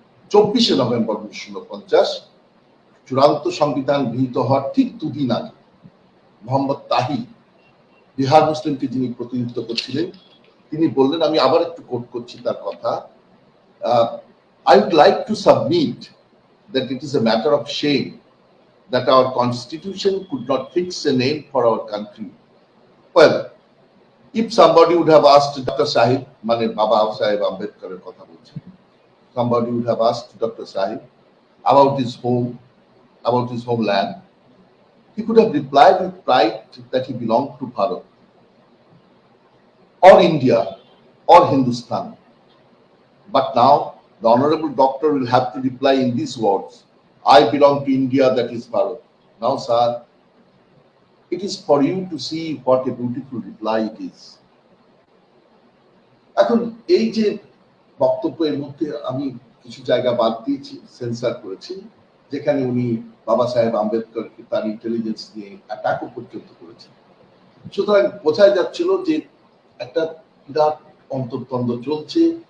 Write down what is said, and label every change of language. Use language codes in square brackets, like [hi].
[bn] 24শে November 1949 চূড়ান্ত সংবিধান গৃহীত হওয়ার ঠিক দুদিন আগে মোহাম্মদ তাহির, বিহার মুসলিমকে যিনি প্রতিনিধিত্ব করছিলেন, তিনি বললেন, আমি আবার একটু কোট করছি তার কথা, [en] I would like to submit that it is a matter of shame that our constitution could not fix a name for our country. Well, if somebody would have asked Dr. Sahib, [bn] মানে বাবা সাহেব আম্বেদকরের কথা বলছেন, [en] somebody would have asked Dr. Sahib about his home, about his homeland, he could have replied with pride that he belonged to Bharat or India or Hindustan. But now the honorable doctor will have to reply in these words, I belong to India, that is Bharat. Now, sir, it is for you to see what a beautiful reply it is. [bn] এখন এই যে বক্তব্যের মধ্যে আমি কিছু জায়গা বাদ দিয়েছি, সেন্সার করেছি, যেখানে উনি বাবা সাহেব আম্বেদকরকে তার ইন্টেলিজেন্স নিয়ে অ্যাটাকও পর্যন্ত করেছেন। সুতরাং বোঝাই যাচ্ছিল যে একটা বিরাট অন্তর্দ্বন্দ্ব চলছে।